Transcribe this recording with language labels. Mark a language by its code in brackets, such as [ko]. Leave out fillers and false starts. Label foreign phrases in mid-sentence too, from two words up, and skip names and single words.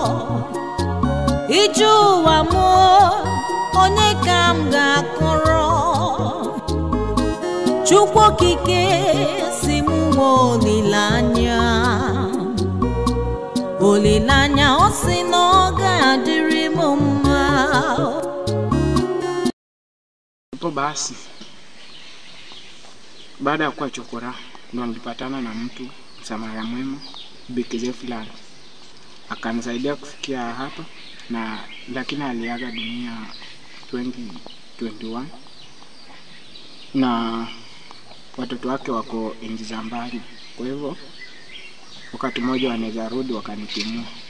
[ig] ije ụwa m onye ka m ga-akọrọ, Chukwu okike si m nwee olileanya, olileanya, ọ sị na ọ ga-adịrị m mma. [sw] Hapo basi baada ya kuwa chokora ndo nilipatana na mtu msamaria mwema Bikizee fulani, akanisaidia kufikia hapa, na lakini aliaga dunia 2021 na watoto wake wako nchi za mbali, kwa hivyo wakati mmoja wanaweza rudi wakanitimua.